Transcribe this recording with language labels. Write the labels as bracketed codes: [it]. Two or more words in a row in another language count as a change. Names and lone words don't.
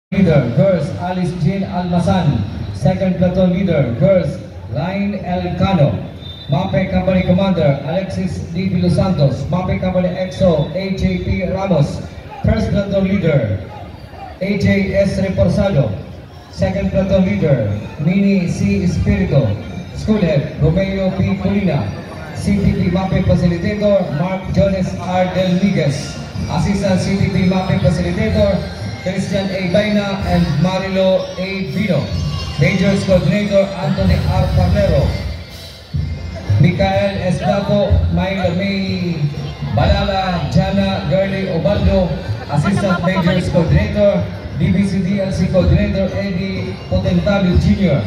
[en] Leader, Girls, Alice Jean Almasan. Second Platoon Leader, Girls, Line Elcano. MAPE Company Commander, Alexis D. Los Santos. MAPE Company EXO, AJP Ramos. First Platoon Leader, AJS Reforzado. Second Platoon Leader, Mini C. Espirito. School Head, Romeo P. Colina. CTP MAPE Facilitator, Mark Jones R. Delmiguez. Assistant CTP MAPE Facilitator, Christian A. Baina and Marilo A. Vino. Majors Coordinator, Anthony R. Parnero. Mikael Escapo, Mayla May Balala, Jana Gurley Obaldo. Assistant Majors Coordinator, DBC-DLC Coordinator, Eddie Potentalio Jr.